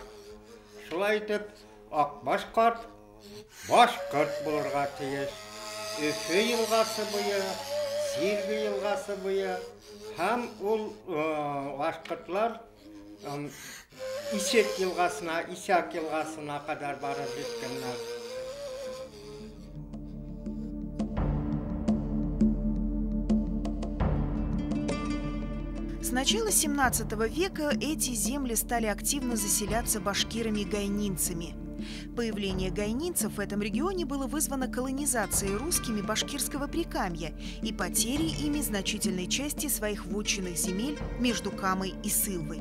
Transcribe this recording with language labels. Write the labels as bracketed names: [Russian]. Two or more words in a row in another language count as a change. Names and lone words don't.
[Tatar] Шулай итеп, Акбаш карт башкорт булырга тиеш. Өфе елгасы буе, Сирге елгасы буе һәм ул башкортлар Исек елгасына кадәр барып җиткәннәр. [Russian] С начала 17 века эти земли стали активно заселяться башкирами-гайнинцами. Появление гайнинцев в этом регионе было вызвано колонизацией русскими башкирского Прикамья и потерей ими значительной части своих вотчинных земель между Камой и Сылвой.